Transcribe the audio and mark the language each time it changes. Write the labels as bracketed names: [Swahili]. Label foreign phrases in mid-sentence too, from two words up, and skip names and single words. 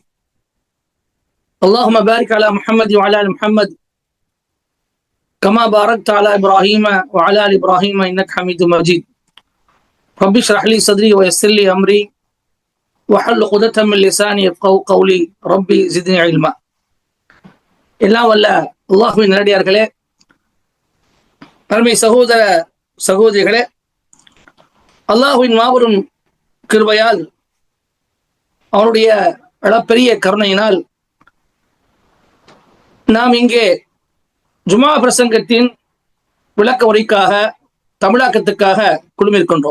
[Arabic] اللهم بارك على محمد وعلى آل محمد كما باركت على إبراهيم وعلى آل إبراهيم إنك حميد مجيد. رب اشرح لي صدري ويسر لي أمري واحلل عقدة من لساني يفقهوا قولي ربي زدني علما. [Tamil] எல்லாம் வல்ல அல்லாஹ்வின் நல்லடியார்களே, அருமை சகோதர சகோதரிகளே, அல்லாஹ்வின் மாபெரும் கிருபையால் அவனுடைய அளப்பெரிய கருணையினால் நாம் இங்கே ஜுமா பிரசங்கத்தின் விளக்க உரைக்காக தமிழாக்கத்துக்காக குழுமிருக்கின்றோம்.